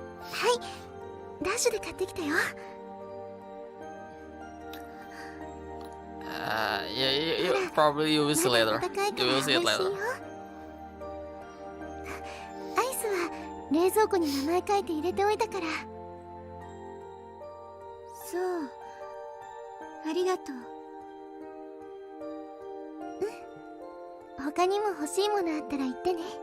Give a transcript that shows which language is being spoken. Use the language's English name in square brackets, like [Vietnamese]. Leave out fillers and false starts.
[Japanese] はい、ダッシュで買ってきたよ。 [English] Yeah, probably you will see later. You will see it later. [Japanese] アイスは冷蔵庫に名前書いて入れておいたから。そう、ありがとう。他にも欲しいものあったら言ってね。